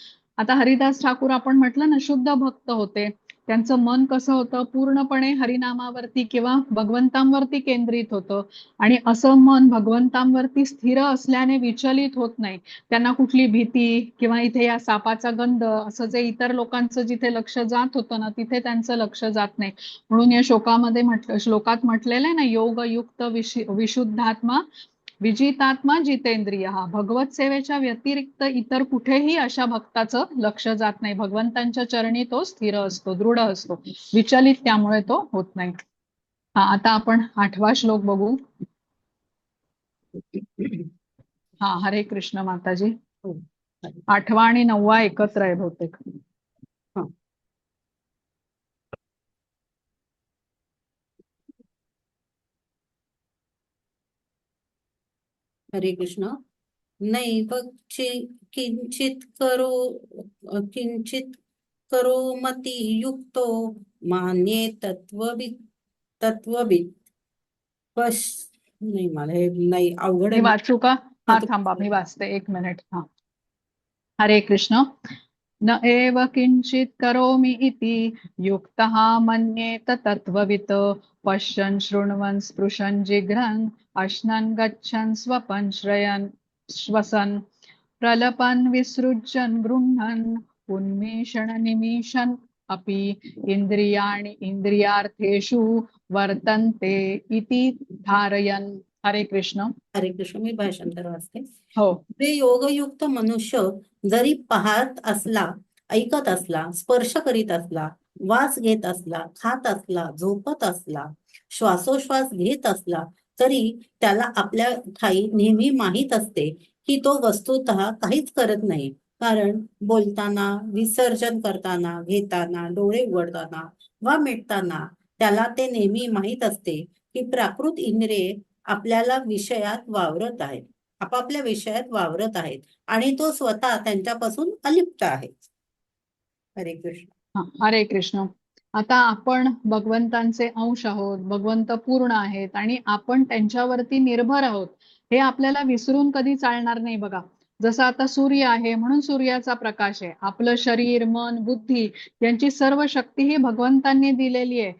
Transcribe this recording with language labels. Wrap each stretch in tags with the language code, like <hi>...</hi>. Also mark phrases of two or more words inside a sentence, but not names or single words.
<mr>आता हरिदास ठाकूर आपण म्हटलं ना शुद्ध भक्त होते, त्यांचं मन कसं होतं, पूर्णपणे हरिनामावरती किंवा भगवंतांवरती केंद्रित होतं. आणि असं मन भगवंतांवरती स्थिर असल्याने विचलित होत नाही. त्यांना कुठली भीती किंवा इथे या सापाचा गंध असं जे इतर लोकांचं जिथे लक्ष जात होतं ना, तिथे त्यांचं लक्ष जात नाही. म्हणून या श्लोकात म्हटलेलं आहे ना,</mr> <sa>योगयुक्त विशुद्धात्मा विजितात्मा जितेंद्रिय.</sa> <mr>हा भगवत सेवेच्या व्यतिरिक्त इतर कुठेही अशा भक्ताचं लक्ष जात नाही. भगवंतांच्या चरणी तो स्थिर असतो, दृढ असतो, विचलित त्यामुळे तो होत नाही. हा, आता आपण 8वा श्लोक बघू. हा, हरे कृष्ण माताजी. हो. 8वा आणि 9वा एकत्र आहे बहुतेक. हा. हरे कृष्ण.</mr> <sa>नैव किंचित करोमति युक्तो मान्ये तत्वविद</sa> <mr>नाही, मला हे नाही, अवघड मी आहे. वाचू का? हा, हा, थांबा, मी वाचते, 1 मिनिट. हा, हरे कृष्ण.</mr> <sa>न एव किंचित करोमि इति युक्तः मन्येत तत्त्ववित् पश्यन् शृण्वन् स्पृशन् जिघ्रन् अश्नन् गच्छन् स्वपन् श्रयन् श्वसन् प्रलपन् विसृज्यन् गृह्णन् उन्मीषण निमीषन् अपि इन्द्रियाणि इन्द्रियार्थेषु वर्तन्ते इति धारयन्.</sa> <mr>हरे कृष्ण. हरे कृष्ण. मी भाषांतर वाचते. हो. जे योगयुक्त मनुष्य जरी पाहत असला, ऐकत असला, स्पर्श करीत असला, वास घेत असला, खात असला, झोपत असला, श्वासोश्वास घेत असला, तरी त्याला आपल्या ठाई नेहमी माहीत असते की तो वस्तुतः काहीच करत नाही. कारण बोलताना, विसर्जन करताना, घेताना, डोळे उघडताना वा मिटताना त्याला ते नेहमी माहीत असते की प्राकृत इंद्रिये आपल्याला विषयात वावरत आहेत, आपापल्या विषयात वावरत आहेत आणि तो स्वतः त्यांच्यापासून अलिप्त आहे. हरे कृष्ण. हा, हरे कृष्ण. आता आपण भगवंतांचे अंश आहोत, भगवंत पूर्ण आहेत आणि आपण त्यांच्यावरती निर्भर आहोत, हे आपल्याला विसरून कधी चालणार नाही. बघा, जसं आता सूर्य आहे म्हणून सूर्याचा प्रकाश आहे. आपलं शरीर, मन, बुद्धी यांची सर्व शक्ती ही भगवंतांनी दिलेली आहे.</mr>